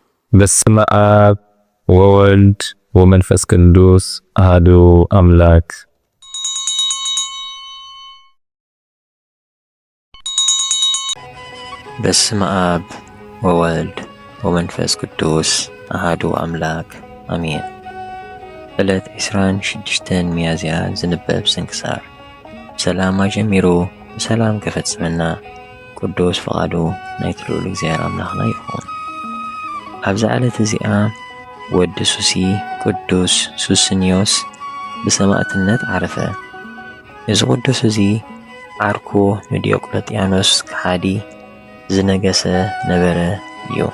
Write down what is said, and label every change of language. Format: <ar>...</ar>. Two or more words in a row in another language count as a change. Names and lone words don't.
<gez>በስመ አብ ወወልድ ወመንፈስ ቅዱስ አሐዱ አምላክ። በስመ አብ ወወልድ ወመንፈስ ቅዱስ አሐዱ አምላክ አሜን።</gez> <ti>ዕለት 26 ሚያዝያ ዝንበብ ስንክሳር። ሰላም ጀሚሩ በሰላም ከፈጽመና ቅዱስ ፈቃዱ ናይ ልዑል እግዚአብሔር አምላኽና ይኹን። ኣብዚ ዕለት እዚኣ ወዲ ሱሲ ቅዱስ ሱስንዮስ ብሰማዕትነት ዓረፈ። እዚ ቅዱስ እዚ ዓርኩ ንዲዮቅልጥያኖስ ከሓዲ ዝነገሰ ነበረ እዩ።</ti>